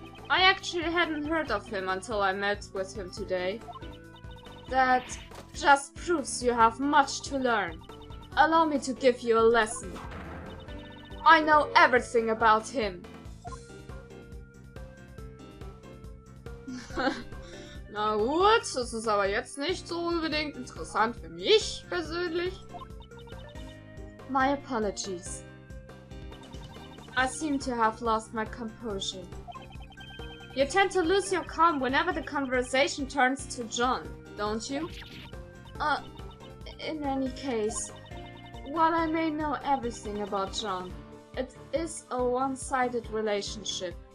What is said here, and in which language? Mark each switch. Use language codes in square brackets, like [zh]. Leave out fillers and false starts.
[en] I actually hadn't heard of him until I met with him today. That just proves you have much to learn. Allow me to give you a lesson. I know everything about him. [de] Na gut, das ist aber jetzt nicht so unbedingt interessant für mich persönlich. [en] My apologies. I seem to have lost my composure. You tend to lose your calm whenever the conversation turns to John, don't you? In any case, while I may know everything about John, it is a one-sided relationship.